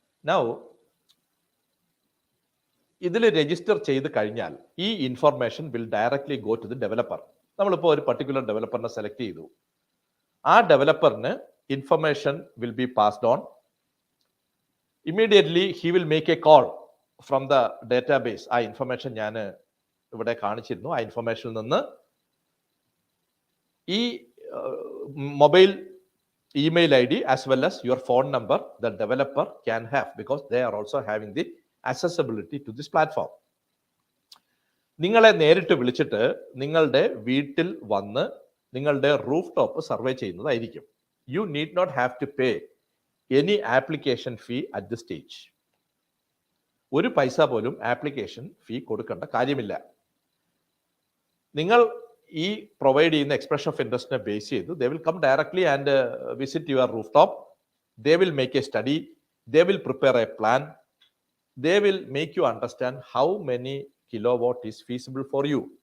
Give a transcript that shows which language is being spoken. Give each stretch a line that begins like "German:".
English: Now
Malayalam: ഇതിൽ register ചെയ്ത് കഴിഞ്ഞാൽ ഈ information
English: Will directly go to the developer.
Malayalam: നമ്മളിപ്പോൾ ഒരു പർട്ടിക്കുലർ ഡെവലപ്പറിനെ സെലക്ട് ചെയ്തു. ആ ഡെവലപ്പറിന് information
English: Will be passed on. Immediately he will make a call from the database.
Malayalam: ആ ഇൻഫർമേഷൻ ഞാൻ ഇവിടെ കാണിച്ചിരുന്നു. ആ ഇൻഫർമേഷനിൽ നിന്ന് ഈ
English: Mobile email ID as well as your phone number the developer can have, because they are also having the accessibility to this platform.
Malayalam: നിങ്ങളെ നേരിട്ട് വിളിച്ചിട്ട് നിങ്ങളുടെ വീട്ടിൽ വന്ന് നിങ്ങളുടെ റൂഫ് ടോപ്പ് സർവേ ചെയ്യുന്നതായിരിക്കും.
English: You need not have to pay any application fee at this stage.
Malayalam: ഒരു പൈസ പോലും ആപ്ലിക്കേഷൻ ഫീ കൊടുക്കേണ്ട കാര്യമില്ല. നിങ്ങൾ ഈ പ്രൊവൈഡ് ചെയ്യുന്ന എക്സ്പ്രഷൻ ഓഫ് ഇൻട്രസ്റ്റിനെ ബേസ് ചെയ്ത്
English: They will come directly and visit your roof top. They will make a study, they will prepare a plan, they will make you understand how many kilowatt is feasible for you.